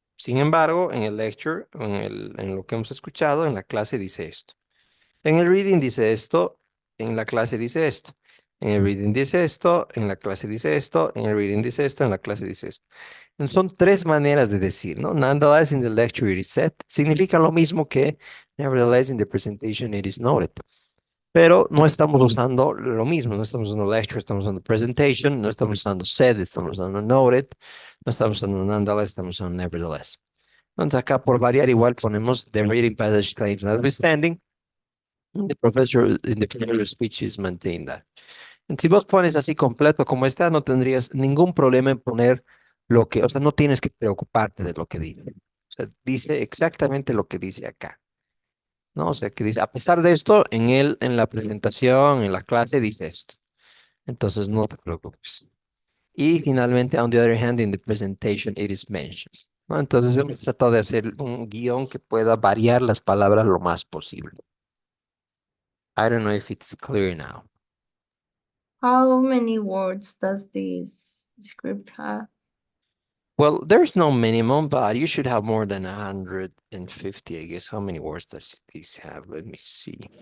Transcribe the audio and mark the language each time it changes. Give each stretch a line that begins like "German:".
Spanish: Sin embargo, en el lecture, en lo que hemos escuchado, en la clase dice esto. En el reading dice esto, en la clase dice esto. En el reading dice esto, en la clase dice esto, en el reading dice esto, en la clase dice esto. Son tres maneras de decir, ¿no?
English: Nonetheless, in the lecture it is said,
Spanish: significa lo mismo que
English: nevertheless in the presentation it is noted.
Spanish: Pero no estamos usando lo mismo, no estamos usando lecture, estamos usando presentation, no estamos usando said, estamos usando noted, no estamos usando nonetheless, estamos usando nevertheless. Entonces acá por variar igual ponemos
English: the reading passage claims notwithstanding, the professor in the previous speech is maintained that.
Spanish: Si vos pones así completo como está, no tendrías ningún problema en poner lo que, o sea, no tienes que preocuparte de lo que dice. O sea, dice exactamente lo que dice acá. ¿No? O sea, que dice, a pesar de esto, en la presentación, en la clase, dice esto. Entonces, no te preocupes. Y finalmente,
English: on the other hand, in the presentation, it is mentioned.
Spanish: ¿No? Entonces, hemos tratado de hacer un guión que pueda variar las palabras lo más posible.
English: I don't know if it's clear now. How many words does this script have? Well, there's no minimum, but you should have more than 150, I guess. How many words does this have? Let me see.